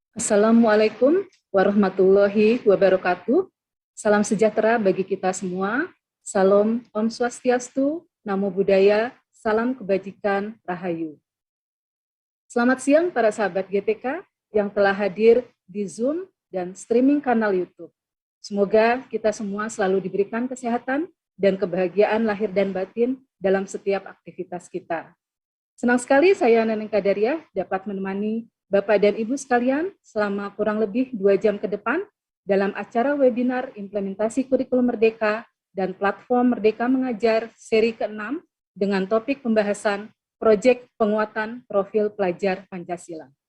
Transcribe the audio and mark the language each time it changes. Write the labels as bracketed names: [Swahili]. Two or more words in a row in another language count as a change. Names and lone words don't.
[Arabic] Assalamualaikum warahmatullahi wabarakatuh. [Indonesian] Salam sejahtera bagi kita semua. Salam [Sanskrit] Om Swastiastu, [Pali] Namo Buddhaya, [Indonesian] salam kebajikan, Rahayu. Selamat siang para sahabat GTK yang telah hadir di Zoom dan streaming kanal YouTube. Semoga kita semua selalu diberikan kesehatan dan kebahagiaan lahir dan batin dalam setiap aktivitas kita. Senang sekali saya Neneng Kadariah dapat menemani Bapak dan Ibu sekalian selama kurang lebih 2 jam ke depan dalam acara webinar Implementasi Kurikulum Merdeka dan Platform Merdeka Mengajar seri ke-6 dengan topik pembahasan Proyek Penguatan Profil Pelajar Pancasila.